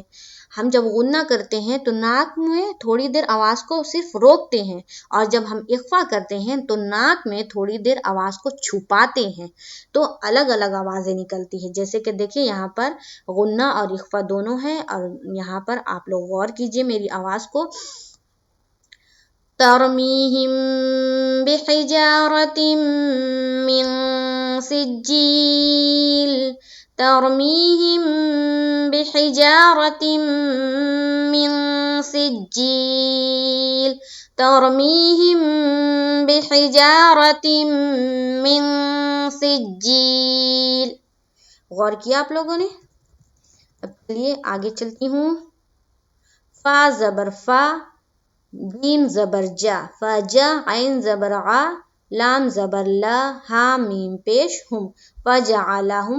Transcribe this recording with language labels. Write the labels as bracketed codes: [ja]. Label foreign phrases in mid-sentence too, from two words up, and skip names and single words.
[ur] ہم جب غنہ کرتے ہیں تو ناک میں تھوڑی دیر آواز کو صرف روکتے ہیں، اور جب ہم اخفا کرتے ہیں تو ناک میں تھوڑی دیر آواز کو چھپاتے ہیں، تو الگ الگ آوازیں نکلتی ہیں. جیسے کہ دیکھیں یہاں پر غنہ اور اخفا دونوں ہیں، اور یہاں پر آپ لوگ غور کیجئے میری آواز کو. [ar] ترمیہم بحجارۃ من سجیل، ترمیہم بحجارۃ من سجیل، ترمیہم بحجارۃ من سجیل. [ur] غور کیا آپ لوگوں نے؟ اب چلیے آگے چلتی ہوں. فا زبر فا، جیم زبر جا، فجا، عین زبر عا، لام زبر لا، ہا میم پیش ہم، فجعلہم.